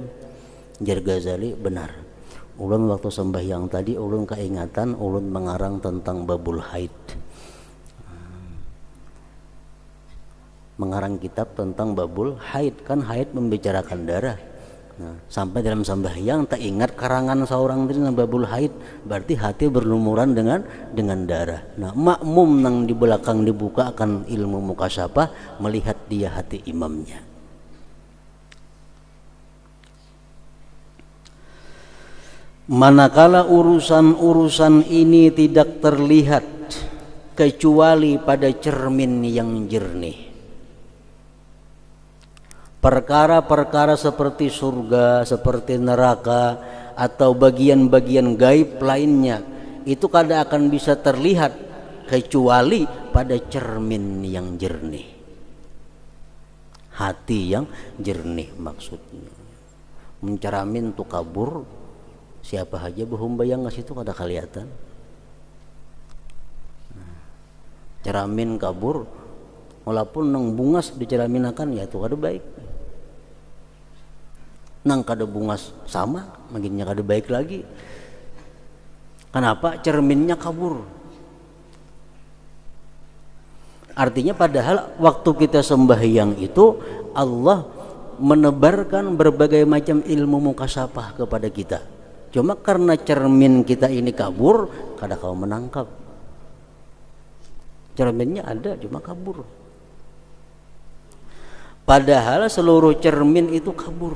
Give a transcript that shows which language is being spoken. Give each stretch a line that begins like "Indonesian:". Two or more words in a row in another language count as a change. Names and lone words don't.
Banjar: Jar Ghazali, benar, ulun waktu sembahyang tadi ulun keingatan ulun mengarang tentang
Arabic: babul haid,
Banjar: mengarang kitab tentang
Arabic: babul haid.
Indonesian: Kan haid membicarakan darah, Nah, sampai dalam sembahyang tak ingat karangan seorang diri
Arabic: babul haid,
Indonesian: berarti hati berlumuran dengan darah.
Banjar: Nah, makmum nang di belakang dibuka akan ilmu mukasyafah melihat dia hati imamnya.
Indonesian: Manakala urusan-urusan ini tidak terlihat kecuali pada cermin yang jernih. Perkara-perkara seperti surga, seperti neraka, atau bagian-bagian gaib lainnya itu kada akan bisa terlihat kecuali pada cermin yang jernih. Hati yang jernih maksudnya.
Banjar: Menceramin tu kabur, siapa aja behumbayang ngasih itu kada kelihatan. Ceramin kabur, walaupun nang bungas diceraminakan ya itu kada baik. Nang kada bungas sama, makinnya kada baik lagi.
Indonesian: Kenapa? Cerminnya kabur. Artinya padahal waktu kita sembahyang itu Allah menebarkan berbagai macam ilmu mukasyafah kepada kita.
Banjar: Cuma karena cermin kita ini kabur, kada kau menangkap.
Indonesian: Cerminnya ada, cuma kabur. Padahal seluruh cermin itu kabur.